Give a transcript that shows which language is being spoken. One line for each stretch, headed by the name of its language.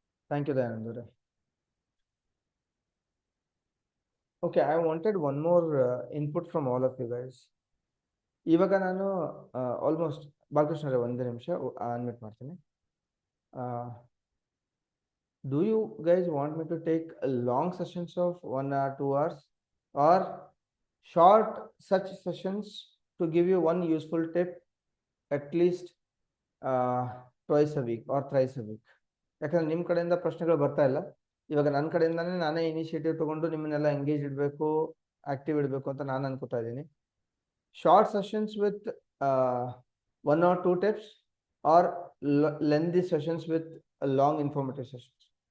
Kannada: Thank you Dayanand ಅವರೇ.
English: Okay, I wanted one more input from all of you guys.
Kannada: ಇವಾಗ ನಾನು almost Balakrishna ಅವರೇ ಒಂದು ನಿಮಿಷ ಅನ್ಮಿಟ್ ಮಾಡ್ತೀನಿ.
English: Do you guys want me to take long sessions of 1 hour, 2 hours, or short such sessions to give you one useful tip at least twice a week or thrice a week?
Kannada: ಯಾಕಂದ್ರೆ ನಿಮ್ಮ ಕಡೆಯಿಂದ ಪ್ರಶ್ನೆಗಳು ಬರ್ತಾ ಇಲ್ಲ. ಇವಾಗ ನನ್ನ ಕಡೆಯಿಂದಾನೇ ನಾನೇ initiative ತಗೊಂಡು ನಿಮ್ಮನ್ನೆಲ್ಲ ಎಂಗೇಜ್ ಇಡಬೇಕು, ಆಕ್ಟಿವ್ ಇಡಬೇಕು ಅಂತ ನಾನು ಅನ್ಕೋತಾ ಇದ್ದೀನಿ.
English: Short sessions with 1 or 2 tips, or lengthy sessions with long informative sessions?